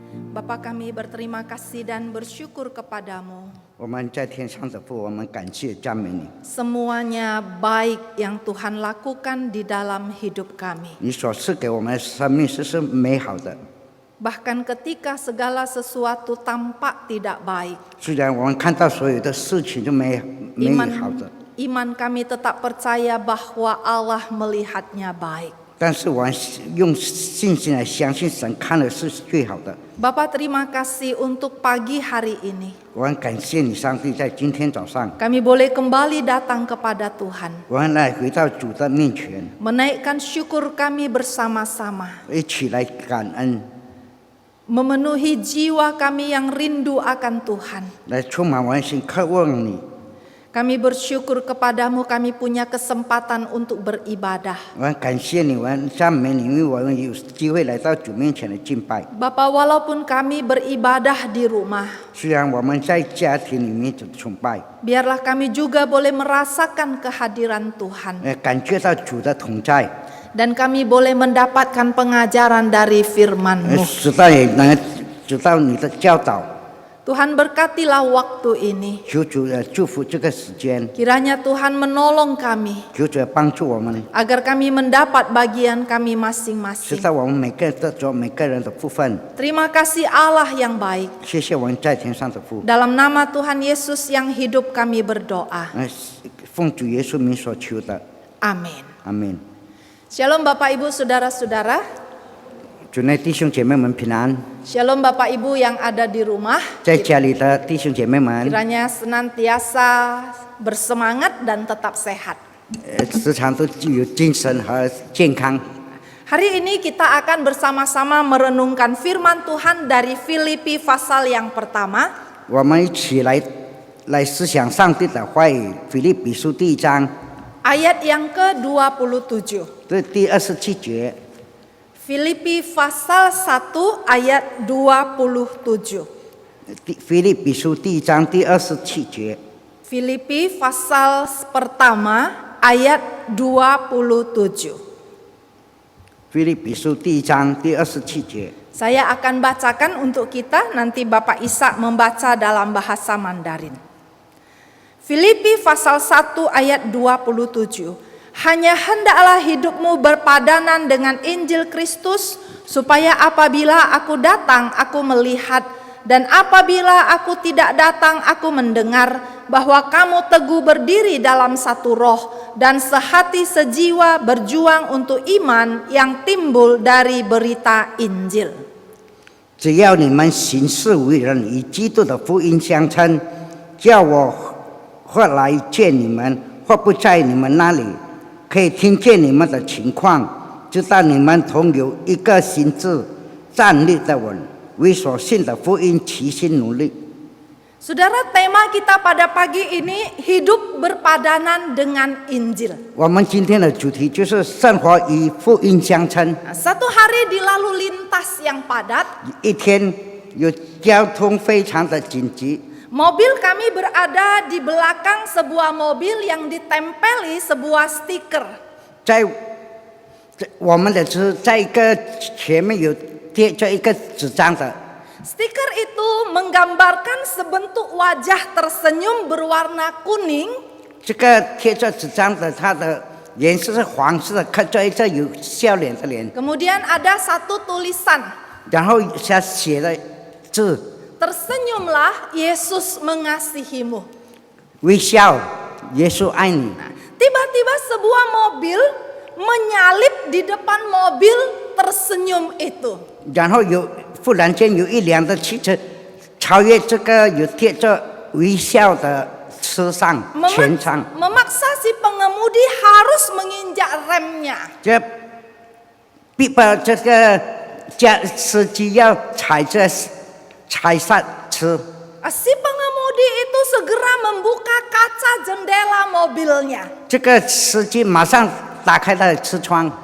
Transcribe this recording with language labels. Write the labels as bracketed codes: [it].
[id] Bapa kami berterima kasih dan bersyukur kepadamu. [zh] 我们在天上的父，我们感谢赞美你。 [id] Semuanya baik yang Tuhan lakukan di dalam hidup kami. [zh] 你所赐给我们的生命是美好的， [id] Bahkan ketika segala sesuatu tampak tidak baik, [zh] 虽然我们看到所有的事情都美好的， [id] iman kami tetap percaya bahwa Allah melihatnya baik. [zh] 但是我们用信心来相信神看的是最好的。 [id] Bapa terima kasih untuk pagi hari ini. [zh] 我很感谢你，上帝，在今天早上， [id] Kami boleh kembali datang kepada Tuhan. [zh] 我们来回到主的面前， [id] Menaikkan syukur kami bersama-sama. [zh] 一起来感恩， [id] Memenuhi jiwa kami yang rindu akan Tuhan. [zh] 来充满我们心，渴望你。 [id] Kami bersyukur kepadamu kami punya kesempatan untuk beribadah. [zh] 我很感谢你，我很赞美你，因为我们有机会来到主面前的敬拜。 [id] Bapa, walaupun kami beribadah di rumah, [zh] 虽然我们在家庭里面崇拜， [id] biarlah kami juga boleh merasakan kehadiran Tuhan. [zh] 感觉到主的同在， [id] Dan kami boleh mendapatkan pengajaran dari firman-Mu. [zh] 直到也能知道你的教导。 [id] Tuhan berkatilah waktu ini. [zh] 求主祝福这个时间， [id] Kiranya Tuhan menolong kami [zh] 求主帮助我们， [id] agar kami mendapat bagian kami [zh] 知 [id] masing-masing. [zh] 道我们每个人得着每个人的部分。 [id] Terima kasih Allah yang baik. [zh] 谢谢我们在天上的父， [id] Dalam nama Tuhan Yesus yang hidup kami berdoa. [zh] 奉主耶稣名所求的， [id] Amin. [zh] 阿门。 [id] Shalom Bapak Ibu Saudara-saudara. [zh] 主内弟兄姐妹们平安， [id] Shalom Bapak Ibu yang ada di rumah. [zh] 在家里的弟兄姐妹们， [id] Kiranya senantiasa bersemangat dan tetap sehat. [zh] 时常都具有精神和健康。 [id] Hari ini kita akan bersama-sama merenungkan firman Tuhan dari Filipi pasal yang pertama. [zh] 我们一起来思想上帝的话语，腓立比书第1章 [id] Ayat yang ke-27. [zh] 这第27节。 [id] Filipi pasal 1 ayat 27. [zh] 腓立比书第1章第27节。 [id] Filipi pasal pertama ayat 27. [zh] 腓立比书第1章第27节。 [id] Saya akan bacakan untuk kita, nanti Bapak Ishak membaca dalam bahasa Mandarin. Filipi pasal 1 ayat 27. Hanya hendaklah hidupmu berpadanan dengan Injil Kristus, supaya apabila aku datang, aku melihat, dan apabila aku tidak datang, aku mendengar, bahwa kamu teguh berdiri dalam satu roh, dan sehati sejiwa berjuang untuk iman yang timbul dari berita Injil. [zh] 只要你们行事为人与基督的福音相称，叫我或来见你们，或不在你们那里，可以听见你们的情况，知道你们同有一个心志，站立得稳，为所信的福音齐心努力。 [id] Saudara, tema kita pada pagi ini hidup berpadanan dengan Injil. [zh] 我们今天的主题就是生活与福音相称。 [id] Satu hari di lalu lintas yang padat, [zh] 一天有交通非常的紧急， [id] mobil kami berada di belakang sebuah mobil yang ditempeli sebuah stiker. [zh] 在我们的车在一个前面有贴着一个纸张的。 [id] Stiker itu menggambarkan sebentuk wajah tersenyum berwarna kuning. [zh] 这个贴着纸张的，它的颜色是黄色的，刻着一个有笑脸的脸， [id] Kemudian ada satu tulisan, [zh] 然后下写了字： [id] tersenyumlah, Yesus mengasihimu. [zh] 微笑，耶稣爱你。 [id] Tiba-tiba sebuah mobil menyalip di depan mobil tersenyum itu. [zh] 然后忽然间有一辆的汽车超越这个有贴着微笑的车上全场， [id] Memaksa si pengemudi harus menginjak remnya. [zh] 这逼迫这个司机要踩刹车， [id] Si pengemudi itu segera membuka kaca jendela mobilnya. [zh] 这个司机马上打开他的车窗，